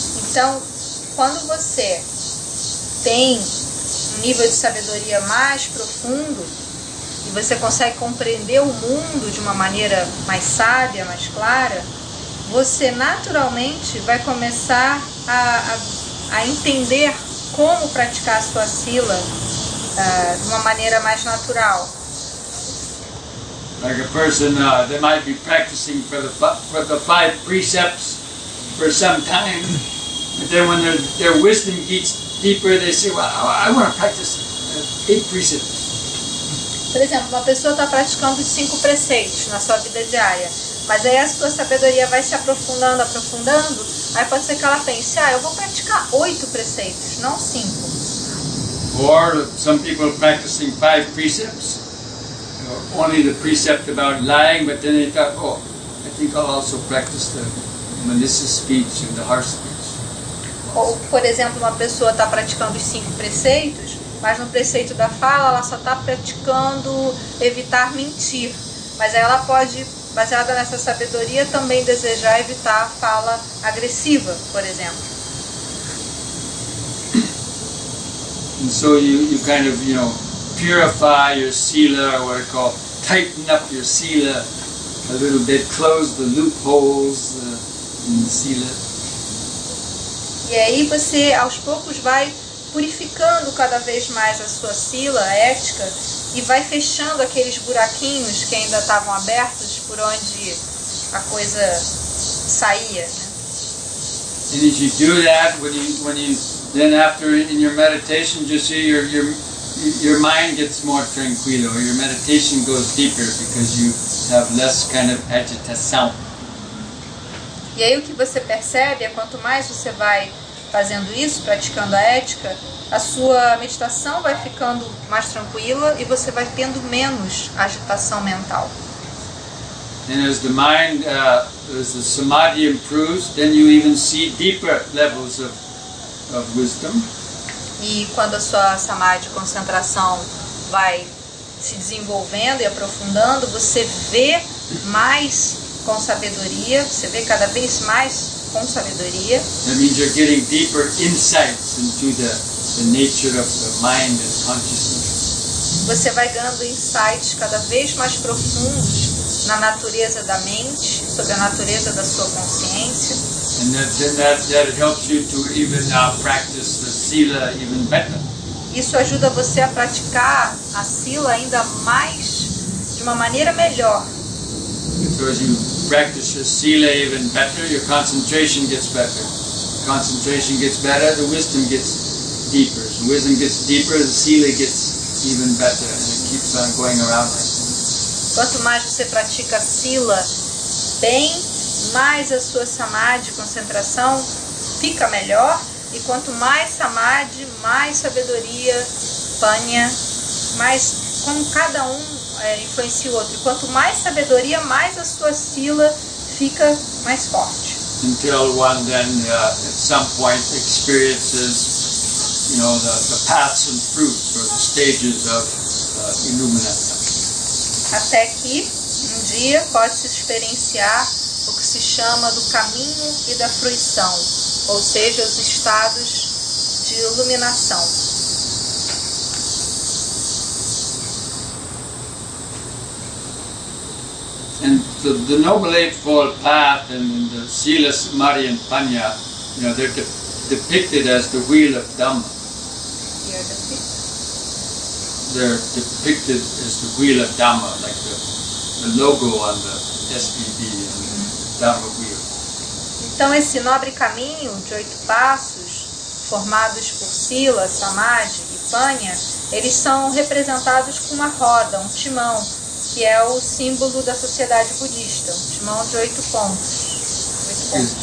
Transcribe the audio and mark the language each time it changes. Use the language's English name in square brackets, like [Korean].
[Portuguese] Então, quando você tem um nível de sabedoria mais profundo e você consegue compreender o mundo de uma maneira mais sábia, mais clara, você naturalmente vai começar a entender como praticar a sua sila de uma maneira mais natural. [English] Like a person, they might be practicing for the 5 precepts for some time, but then when their wisdom gets deeper, they say, well, I want to practice 8 precepts. [Portuguese] Por exemplo, uma pessoa está praticando os 5 preceitos na sua vida diária, mas aí a sua sabedoria vai se aprofundando, aí pode ser que ela pense, eu vou praticar 8 preceitos, não 5. [English] Or some people practicing 5 precepts, only the precept about lying, but then they thought, I think I'll also practice the malicious speech and the harsh speech. [Portuguese] Ou, por exemplo, uma pessoa está praticando os 5 preceitos, mas no preceito da fala ela só está praticando evitar mentir. Mas aí ela pode, baseada nessa sabedoria, também desejar evitar a fala agressiva, por exemplo. [English] And so you kind of, purify your sila, or what I call tighten up your sila a little bit, close the loopholes in the sila. [Portuguese] E aí você, aos poucos, vai purificando cada vez mais a sua sila ética e vai fechando aqueles buraquinhos que ainda estavam abertos por onde a coisa saía, né? [English] And if you do that, when you then after in your meditation, you see your mind gets more tranquilo, or your meditation goes deeper because you have less kind of agitação. [Portuguese] E aí o que você percebe é quanto mais você vai fazendo isso, praticando a ética, a sua meditação vai ficando mais tranquila e você vai tendo menos agitação mental. [English] And as the mind, as the samadhi improves, then you even see deeper levels of wisdom. [Portuguese] E quando a sua samadhi, concentração, vai se desenvolvendo e aprofundando, você vê mais com sabedoria, você vê cada vez mais com sabedoria. [English] That means you're getting deeper insights into the nature of the mind and consciousness. [Portuguese] Você vai ganhando insights cada vez mais profundos na natureza da mente, sobre a natureza da sua consciência. [English] And that helps you to even practice the sila even better. Isso ajuda você a praticar a sila ainda mais, de uma maneira melhor. Because you practice your sila even better, your concentration gets better. Concentration gets better, the wisdom gets deeper. The wisdom gets deeper, the sila gets even better, and it keeps on going around like that. [Portuguese] Quanto mais você pratica a sila bem, mais a sua samadhi, concentração, fica melhor. E quanto mais samadhi, mais sabedoria, panya, mais como cada um influencia o outro. E quanto mais sabedoria, mais a sua sila fica mais forte. [English] Until one then at some point experiences, the paths and fruits, or the stages of illumination. [Portuguese] Até que um dia pode-se experienciar o que se chama do caminho e da fruição, ou seja, os estados de iluminação. [English] the Noble Eightfold Path and the Sila Samadhi and Panya, they're depicted as the wheel of Dhamma. They're depicted as the wheel of Dhamma, like the logo on the SBB and the Dhamma wheel. [Portuguese] Então esse nobre caminho de 8 passos, formados por Sila, Samadhi e Panya, eles são representados com uma roda, um timão, que é o símbolo da sociedade budista, um timão de 8 pontos. 8 pontos.